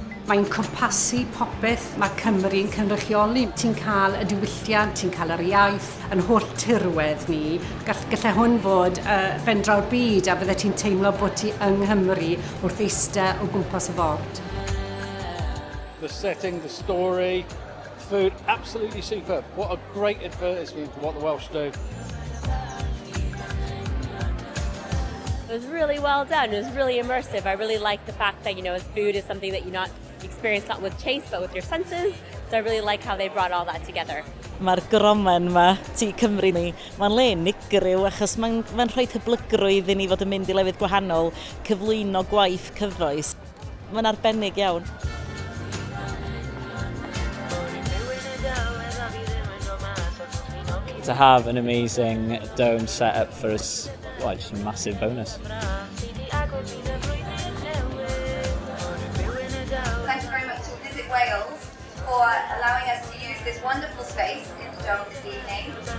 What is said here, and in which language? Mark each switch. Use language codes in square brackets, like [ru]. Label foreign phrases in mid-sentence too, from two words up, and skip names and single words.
[cy] Mae'n cwmpasu popeth mae Cymru'n cynrychioli. Ti'n cael y diwylliant, ti'n cael yr iaith, yn holl tirwedd ni. Gallai hwn fod ben draw'r byd a fydde ti'n teimlo bod ti yng Nghymru wrth eistedd o gwmpas y ford. [en] The setting, the story, food, absolutely superb. What a great advertisement for what the Welsh do. It was really well done. It was really immersive. I really like the fact that, food is something that you experience not with taste, but with your senses. So I really like how they brought all that together. [cy] Mae'r gromen yma, tu Cymru ni, mae'n le unigryw achos mae'n rhoi hyblygrwydd i ni fod yn mynd i lefydd gwahanol, cyflwyno gwaith cyfoes. Mae'n arbennig iawn. [en] To have an amazing dome set up for us, well, just a massive bonus. Thank you very much to Visit Wales for allowing us to use this wonderful space in the dome this evening.